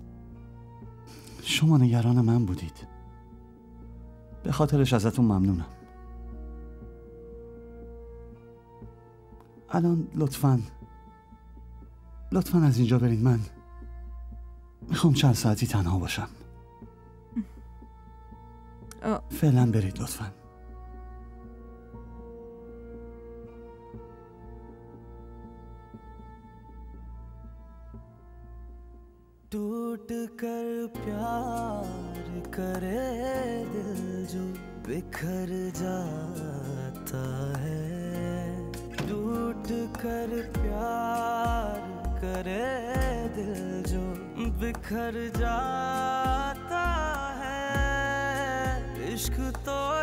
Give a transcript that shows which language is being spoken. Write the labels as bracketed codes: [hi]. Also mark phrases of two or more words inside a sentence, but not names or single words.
[fa] شما نگران من بودید، به خاطرش ازتون ممنونم. الان لطفاً از اینجا برید. من میخوام چند ساعتی تنها باشم. فعلا برید لطفاً. [hi] टूट कर प्यार करे दिल जो बिखर जाता है, टूट कर प्यार करे दिल जो बिखर जाता है, इश्क तो